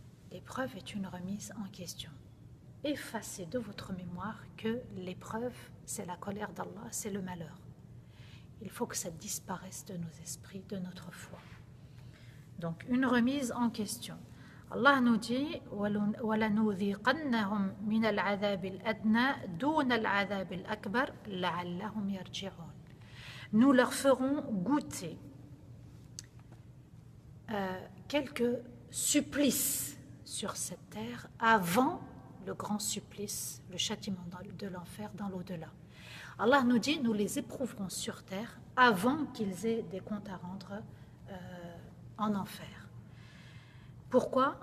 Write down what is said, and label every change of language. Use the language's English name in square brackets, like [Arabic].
[French] L'épreuve est une remise en question. Effacez de votre mémoire que l'épreuve, c'est la colère d'Allah, c'est le malheur. Il faut que ça disparaisse de nos esprits, de notre foi. Donc, une remise en question. [Arabic] Allah nous dit وَلَنُذِيقَنَّهُمْ مِنَ الْعَذَابِ الْأَدْنَى دُونَ الْعَذَابِ الْأَكْبَرِ لَعَلَّهُمْ يَرْجِعُونَ. [French] Nous leur ferons goûter quelques supplices sur cette terre avant le grand supplice, le châtiment de l'enfer dans l'au-delà. Allah nous dit, nous les éprouverons sur terre avant qu'ils aient des comptes à rendre en enfer. Pourquoi?